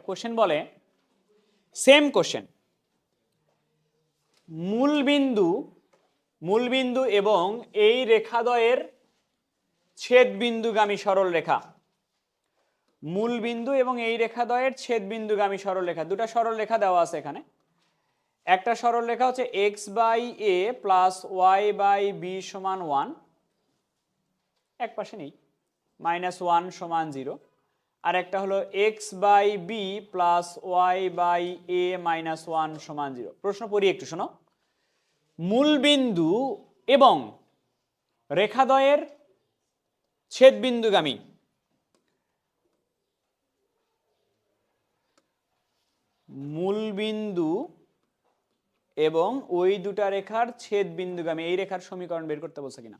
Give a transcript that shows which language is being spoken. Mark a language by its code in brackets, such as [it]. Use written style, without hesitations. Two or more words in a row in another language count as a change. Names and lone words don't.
[bn] কোশ্চেন বলে, [en] same question, [bn] মূলবিন্দু এবং এই রেখাদ্বয়ের ছেদ বিন্দুগামী সরল রেখা, মূলবিন্দু এবং এই রেখাদ্বয়ের ছেদ বিন্দুগামী সরল রেখা, দুটা সরল রেখা দেওয়া আছে এখানে। একটা সরল রেখা হচ্ছে x/a + y/b = 1, এক পাশে নেই, -1 = 0। আর একটা হলো x/b + y/a - 1 = 0। প্রশ্ন পড়ি একটু, শোনো। মূলবিন্দু এবং রেখাদ্বয়ের ছেদ বিন্দুগামী, মূলবিন্দু এবং ওই দুটা রেখার ছেদ বিন্দুগামী, এই রেখার সমীকরণ বের করতে বলছে কিনা।